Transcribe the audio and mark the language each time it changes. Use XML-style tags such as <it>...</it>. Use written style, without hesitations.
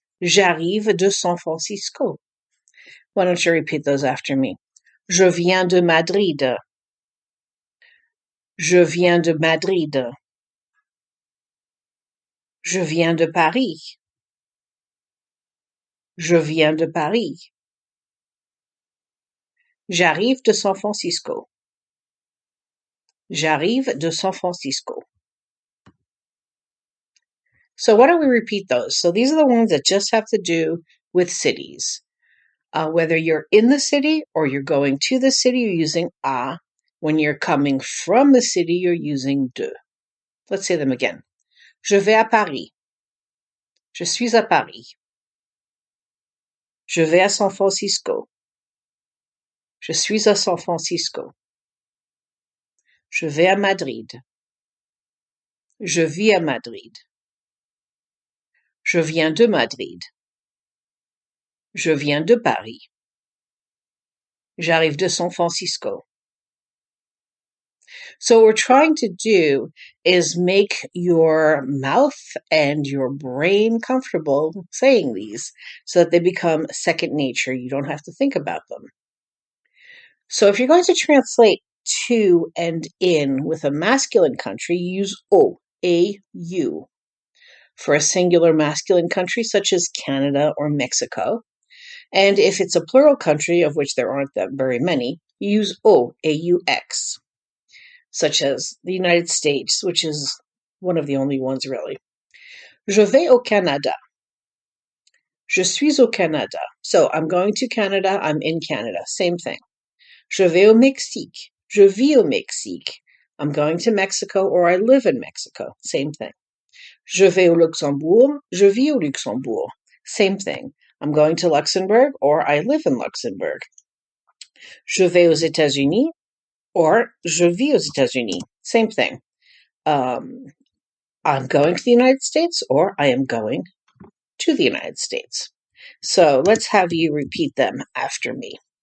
<fr>J'arrive de San Francisco.</fr> <en>Why don't you repeat those after me?</en> <fr>Je viens de Madrid. Je viens de Madrid. Je viens de Paris. Je viens de Paris. J'arrive de San Francisco. J'arrive de San Francisco.</fr> <en>So why don't we repeat those? So these are the ones that just have to do with cities. Whether you're in the city or you're going to the city, you're using a. When you're coming from the city, you're using de. Let's say them again.</en> <fr>Je vais à Paris. Je suis à Paris. Je vais à San Francisco. Je suis à San Francisco. Je vais à Madrid. Je vis à Madrid. Je viens de Madrid. Je viens de Paris. J'arrive de San Francisco.</fr> <en>So what we're trying to do is make your mouth and your brain comfortable saying these so that they become second nature. You don't have to think about them. So if you're going to translate to and in with a masculine country, you use O, A-U. For a singular masculine country such as Canada or Mexico. And if it's a plural country, of which there aren't that very many, you use O, A-U-X, such as the United States, which is one of the only ones really.</en> <fr>Je vais au Canada. Je suis au Canada.</fr> <en>So I'm going to Canada, I'm in Canada. Same thing.</en> <fr>Je vais au Mexique. Je vis au Mexique.</fr> <en>I'm going to Mexico or I live in Mexico. Same thing.</en> <fr>Je vais au Luxembourg. Je vis au Luxembourg. Same thing.</fr> <en>I'm going to Luxembourg or I live in Luxembourg.</en> <fr>Je vais aux États-Unis or je vis aux États-Unis.</fr> <en>Same thing. I'm going to the United States or I am going to the United States. So let's have you repeat them after me.</en>